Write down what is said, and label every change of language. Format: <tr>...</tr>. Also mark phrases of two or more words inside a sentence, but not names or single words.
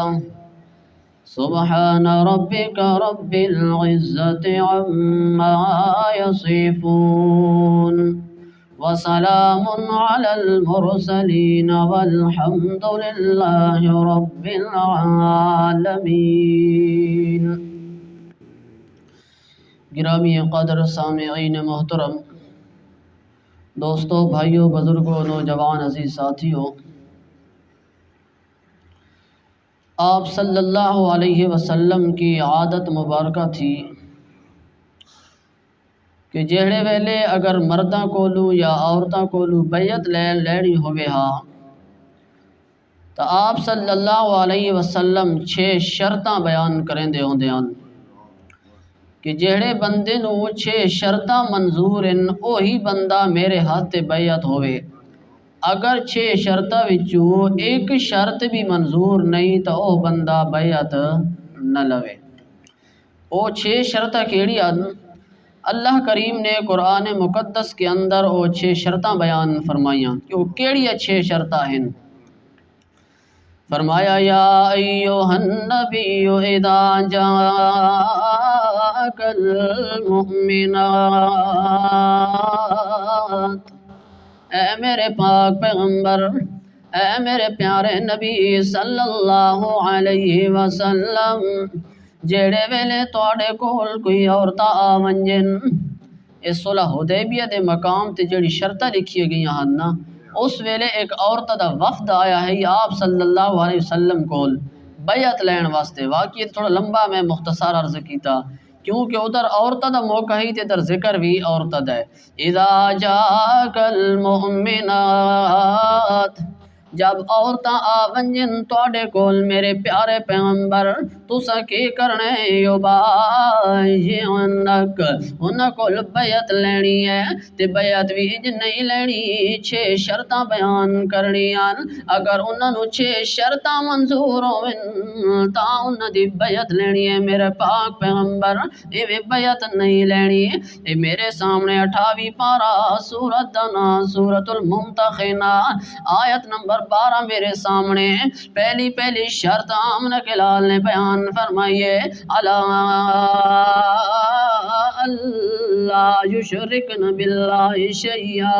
<ar>سبحان ربك رب العزة عما يصفون وسلام على المرسلين والحمد لله رب العالمين.</ar> <ur>گرامی قدر سامعین محترم، دوستوں، بھائیوں، بزرگوں، نوجوان، عزیز ساتھیوں، آپ</ur> <ar>صلی اللہ علیہ وسلم</ar> <ur>کی عادت مبارکہ تھی</ur> <pa>کہ جہڑے ویلے اگر مرداں کولوں یا عورتاں کولوں بیعت لینی ہوئے ہا تو آپ</pa> <ar>صلی اللہ علیہ وسلم</ar> <pa>6 شرطاں بیان کریندے ہوندے ہن کہ جہڑے بندے نو 6 شرطاں منظور ہیں وہی بندہ میرے ہاتھ تے بیعت ہوئے. اگر 6 شرطاں وچوں ایک شرط بھی منظور نہیں تو وہ بندہ بیعت نہ لوے. وہ 6 شرطاں کیڑی ہیں؟ اللہ کریم نے قرآن مقدس کے اندر وہ 6 شرطاں بیان فرمائیاں کہ وہ کیڑی 6 شرطاں ہیں. فرمایا</pa> <ar>یا ایھا النبی اذا جاءک المؤمنات،</ar> <pa>اے میرے پاک پیغمبر، اے میرے پیارے نبی</pa> <ar>صلی اللہ علیہ وسلم،</ar> <pa>جیڑے ویلے تواڈے کول کوئی عورتاں آ ونجن. اس صلح حدیبیہ دے مقام تے جڑی شرطاں لکھی گئیاں ہن نا، اس ویلے ایک عورت دا وفد آیا ہے آپ</pa> <ar>صلی اللہ علیہ وسلم</ar> <pa>کول بیعت لین واسطے. واقعی تھوڑا لمبا میں مختصر عرض کیتا کیونکہ ادھر عورتاں دا موقع ہی تے ادھر ذکر بھی عورتاں دا ہے.</pa> <ar>اذا جاءک المؤمنات،</ar> <pa>جب عورتاں آ ونجن تواڈے کول میرے پیارے پیغمبر، تساں کی کرنا ہے؟ یبايعنک، انہاں کول بیعت لینی ہے تے بیعت بھی نہیں لینی، 6 شرطاں بیان کرنیاں. اگر انہاں نو 6 شرطاں منظور ہوون تاں انہاں دی بیعت لینی ہے. میرے پاک پیغمبر ایویں بیعت نہیں لینی. اے میرے سامنے 28 پارہ سورت دا نام سورۃ الممتحنہ آیت نمبر 12 میرے سامنے. پہلی شرط آمنہ کے لال نے بیان فرمائیے،</pa> <ar>اللہ یشرکن باللہ شیئا.</ar>